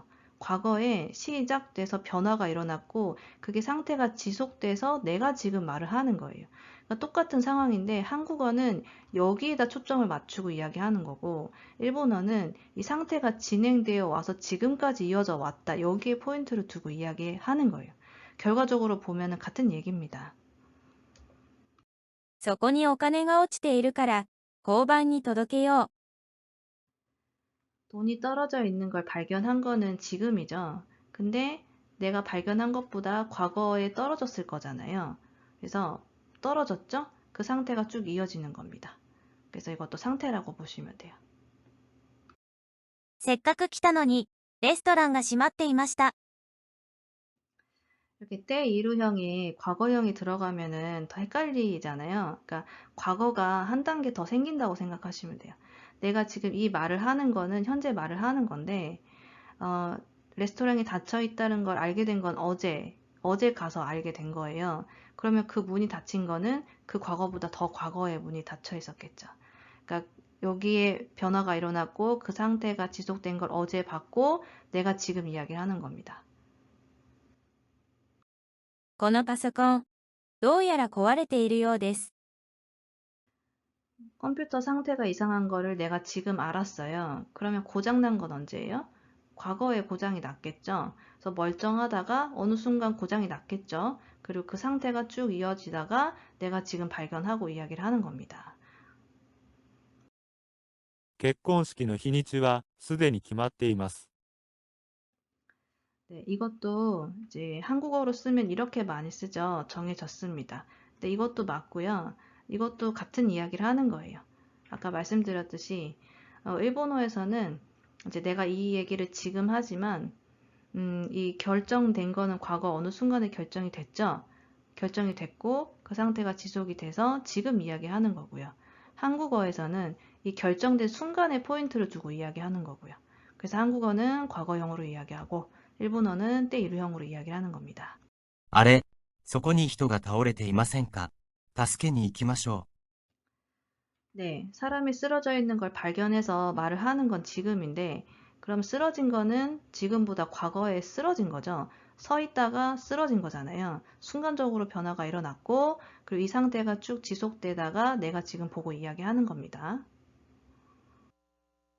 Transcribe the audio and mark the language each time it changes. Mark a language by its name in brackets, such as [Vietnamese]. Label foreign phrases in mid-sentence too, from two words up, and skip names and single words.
[Korean] 과거에 시작돼서 변화가 일어났고 그게 상태가 지속돼서 내가 지금 말을 하는 거예요. 그러니까 똑같은 상황인데 한국어는 여기에다 초점을 맞추고 이야기하는 거고 일본어는 이 상태가 진행되어 와서 지금까지 이어져 왔다. 여기에 포인트를 두고 이야기하는 거예요. 결과적으로 보면은 같은 얘기입니다. [Japanese] そこにお金が落ちているから、交番に届けよう。 [Korean] 돈이 떨어져 있는 걸 발견한 거는 지금이죠. 근데 내가 발견한 것보다 과거에 떨어졌을 거잖아요. 그래서 떨어졌죠? 그 상태가 쭉 이어지는 겁니다. 그래서 이것도 상태라고 보시면 돼요. [Japanese] せっかく来たのに、レストランが閉まっていました。 [Korean] 이렇게 때 이루형이 과거형이 들어가면은 더 헷갈리잖아요. 그러니까 과거가 한 단계 더 생긴다고 생각하시면 돼요. 내가 지금 이 말을 하는 거는 현재 말을 하는 건데 어, 레스토랑이 닫혀 있다는 걸 알게 된 건 어제 가서 알게 된 거예요. 그러면 그 문이 닫힌 거는 그 과거보다 더 과거에 문이 닫혀 있었겠죠. 그러니까 여기에 변화가 일어났고 그 상태가 지속된 걸 어제 봤고 내가 지금 이야기를 하는 겁니다. [Japanese] このパソコン、どうやら壊れているようです。 [Korean] 컴퓨터 상태가 이상한 거를 내가 지금 알았어요. 그러면 고장난 건 언제예요? 과거에 고장이 났겠죠. 그래서 멀쩡하다가 어느 순간 고장이 났겠죠. 그리고 그 상태가 쭉 이어지다가 내가 지금 발견하고 이야기를 하는 겁니다. [Japanese] 結婚式の日にちはすでに決まっています。 [Korean] 네, 이것도 이제 한국어로 쓰면 이렇게 많이 쓰죠. 정해졌습니다. 근데 이것도 맞고요. 이것도 같은 이야기를 하는 거예요. 아까 말씀드렸듯이 일본어에서는 이제 내가 이 얘기를 지금 하지만 이 결정된 거는 과거 어느 순간에 결정이 됐죠. 결정이 됐고 그 상태가 지속이 돼서 지금 이야기하는 거고요. 한국어에서는 이 결정된 순간에 포인트를 두고 이야기하는 거고요. 그래서 한국어는 과거형으로 이야기하고 일본어는 때이루형으로 이야기를 하는 겁니다. [Japanese] あれ、そこに人が倒れていませんか？助けに行きましょ [Korean] 네, 사람이 쓰러져 있는 걸 발견해서 말을 하는 건 지금인데, 그럼 쓰러진 거는 지금보다 과거에 쓰러진 거죠. 서 있다가 쓰러진 거잖아요. 순간적으로 변화가 일어났고, 그리고 이 상태가 쭉 지속되다가 내가 지금 보고 이야기하는 겁니다.